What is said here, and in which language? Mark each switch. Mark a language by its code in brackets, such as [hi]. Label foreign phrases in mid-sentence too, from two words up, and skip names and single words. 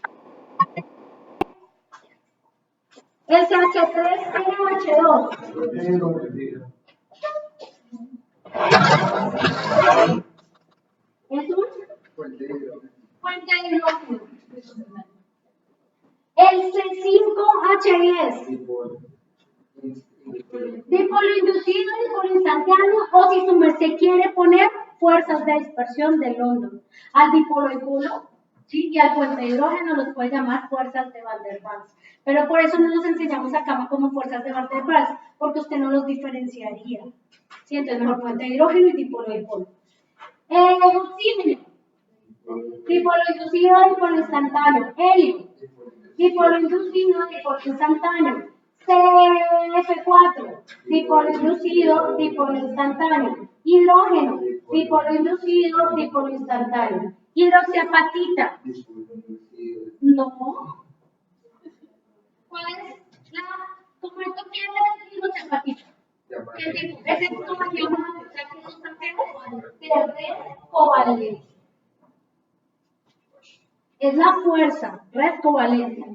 [es] El CH3NH2 es un puente de hidrógeno. El C5H10 dipolo inducido, dipolo instantáneo, o si su merced quiere poner fuerzas de dispersión de London. Al dipolo-dipolo, ¿sí? Y al puente de hidrógeno los puede llamar fuerzas de Van der Waals. Pero por eso no los enseñamos acá como fuerzas de Van der Waals, porque usted no los diferenciaría. ¿Sí? Entonces mejor puente de hidrógeno y dipolo-dipolo. Oxígeno, dipolo inducido, dipolo instantáneo. Helio, dipolo inducido, dipolo instantáneo. CF4, dipolo inducido, dipolo instantáneo. Hidrógeno, dipolo inducido, dipolo instantáneo. Hidroxiapatita. No. ¿Cuál es la? ¿Cómo esto quiere decir hidroxiapatita? ¿Qué tipo? Ese es como se llama la sustancia de red covalente. Es la fuerza, red covalente.